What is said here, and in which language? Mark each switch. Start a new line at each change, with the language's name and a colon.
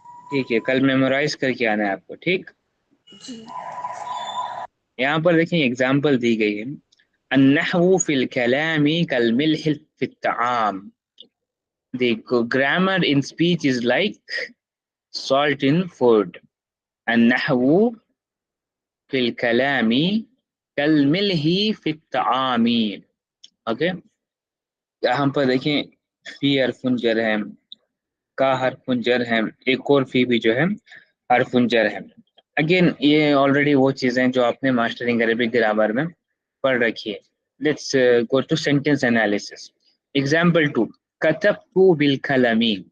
Urdu: ٹھیک ہے، کل میمورائز کر کے آنا ہے آپ کو. ٹھیک، یہاں پر دیکھیں ایگزامپل دی گئی ہے.
Arabic: النحو فی الکلام کالملح فی الطعام.
English: The grammar in speech is like salt in food.
Arabic: النحو فی الکلام کالملح فی الطعام.
Urdu: اوکے، یہاں پر دیکھیں فی حرف جر ہے، کا حرف جر ہے، ایک اور فی بھی جو ہے حرف جر ہے. اگین یہ آلریڈی وہ چیزیں جو آپ نے ماسٹرنگ عربک گرامر میں پڑھ رکھی ہے.
English: Let's go to sentence analysis. Example 2،
Arabic: کتبت بالقلم.